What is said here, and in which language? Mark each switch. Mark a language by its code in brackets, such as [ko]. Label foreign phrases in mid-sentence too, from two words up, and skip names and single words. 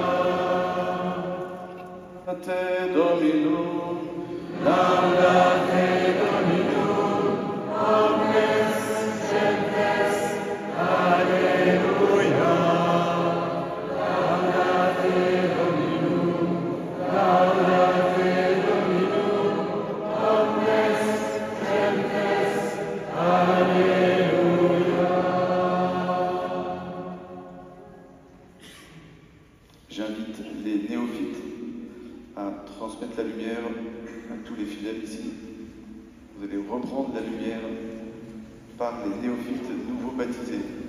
[la] Laudate Dominum, laudate Dominum, omnes gentes, alleluia. Laudate Dominum, omnes gentes, alleluia. [fr] J'invite les néophytes à transmettre la lumière à tous les fidèles ici. Vous allez reprendre la lumière par les néophytes nouveaux baptisés.